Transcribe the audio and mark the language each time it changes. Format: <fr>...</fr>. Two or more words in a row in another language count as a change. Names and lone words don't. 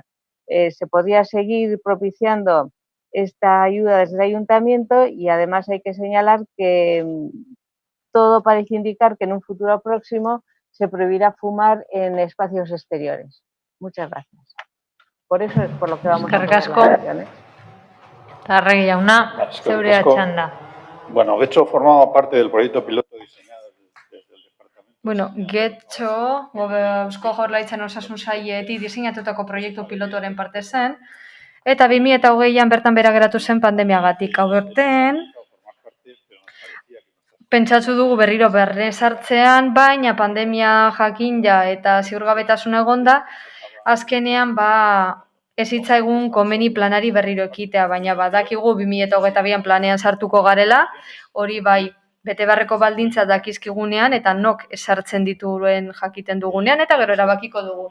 <es>Se podría seguir propiciando esta ayuda desde el ayuntamiento y además hay que señalar que todo parece indicar que en un futuro próximo se prohibirá fumar en espacios exteriores. Muchas gracias. Por eso es por lo que vamos a apoyar la moción.</es> <eu>Arregui jauna, zeurea txanda.</eu> <es>Bueno, Getxo formaba parte del proyecto piloto diseñado desde el departamento.</es> <eu>Bueno, Getxo, Eusko Jaurlaritzaren osasun sailetik diseinatutako proiektu pilotoren parte zen, eta 2020an bertan behera geratu zen pandemiagatik. Aurten, pentsatzu dugu berriro sartzean, baina pandemia jakinda eta ziurgabetasun egonda, azkenean ez hitzaigun komeni planari berriro ekitea, baina badakigu 2022an planean sartuko garela, hori bai bete beharreko baldintza dakizkigunean eta nok esartzen dituen jakiten dugunean eta gero erabakiko dugu.</eu>